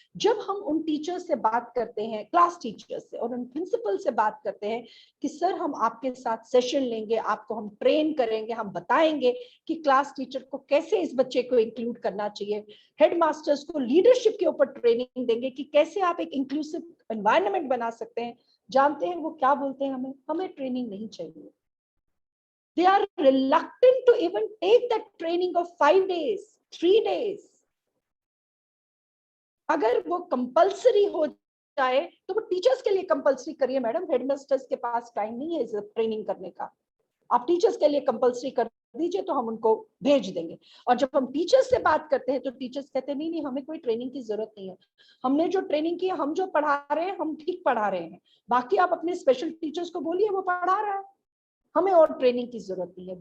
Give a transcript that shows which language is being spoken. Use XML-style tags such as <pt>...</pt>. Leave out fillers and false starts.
<hi>जब हम उन टीचर से बात करते हैं, क्लास टीचर से, और उन प्रिंसिपल से बात करते हैं कि सर हम आपके साथ सेशन लेंगे, आपको हम ट्रेन करेंगे, हम बताएंगे कि क्लास टीचर को कैसे इस बच्चे को इंक्लूड करना चाहिए, हेड मास्टर्स को लीडरशिप के ऊपर ट्रेनिंग देंगे कि कैसे आप एक इंक्लूसिव एनवायरनमेंट बना सकते हैं, जानते हैं वो क्या बोलते हैं? हमें ट्रेनिंग नहीं चाहिए।</hi> <en>They are reluctant to even take that training of 5 days, 3 days.</en> <hi>अगर वो कंपल्सरी हो जाए तो वो टीचर्स के लिए कंपल्सरी करिए मैडम, हेडमास्टर्स के पास टाइम नहीं है इस ट्रेनिंग करने का। आप टीचर्स के लिए कंपल्सरी कर दीजिए तो हम उनको भेज देंगे। और जब हम टीचर्स से बात करते हैं तो टीचर्स कहते हैं नहीं नहीं, हमें कोई ट्रेनिंग की जरूरत नहीं है, हमने जो ट्रेनिंग की, हम जो पढ़ा रहे हैं हम ठीक पढ़ा रहे हैं, बाकी आप अपने स्पेशल टीचर्स को बोलिए वो पढ़ा रहा है, हमें और ट्रेनिंग की जरूरत नहीं है।</hi>